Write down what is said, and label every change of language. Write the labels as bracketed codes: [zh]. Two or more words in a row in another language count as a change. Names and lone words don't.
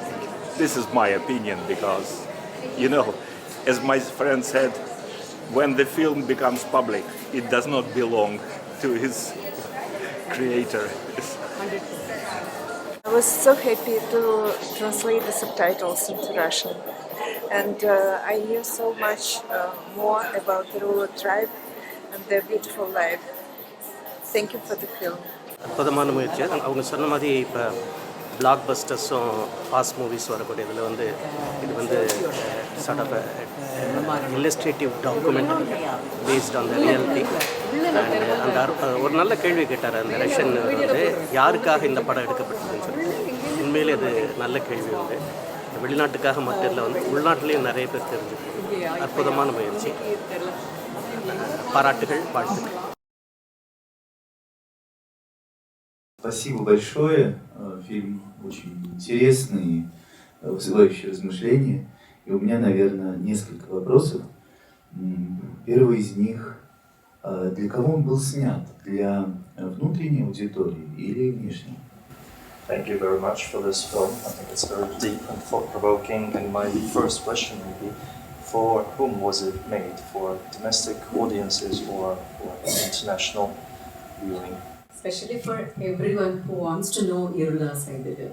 [en] This is my opinion, because as my friend said, when the film becomes public, it does not belong to his creator. I was so happy to translate the subtitles into Russian, and I knew so much more about the rural tribe and their beautiful life. Thank you for the film. [ta] அற்புதமான முயற்சி. அவங்க சொன்ன மாதிரி இப்போ [en] block busters fast movies [ta] வரக்கூடிய இதில் இது [en] sort of illustrative document based on the reality. [ta] அந்த ஒரு நல்ல கேள்வி கேட்டார் அந்த ரஷ்யன் யாருக்காக இந்த படம் எடுக்கப்பட்டதுன்னு சொல்லிட்டு. உண்மையிலே அது நல்ல கேள்வி வெளிநாட்டுக்காக மட்டும் இல்லை, உள்நாட்டிலையும் நிறைய பேர் தெரிஞ்சுக்கணும். அற்புதமான முயற்சி. பாராட்டுகள், வாழ்த்துக்கள். [ru] Спасибо большое. Фильм очень интересный, вызывающий размышления. И у меня, наверное, несколько вопросов. Первый из них, для кого он был снят? Для внутренней аудитории или внешней? [en] Thank you very much for this film. I think it's very deep and thought-provoking. And my first question would be, for whom was it made? For domestic audiences or for international viewing? Especially for everyone who wants to know Irula's, I believe.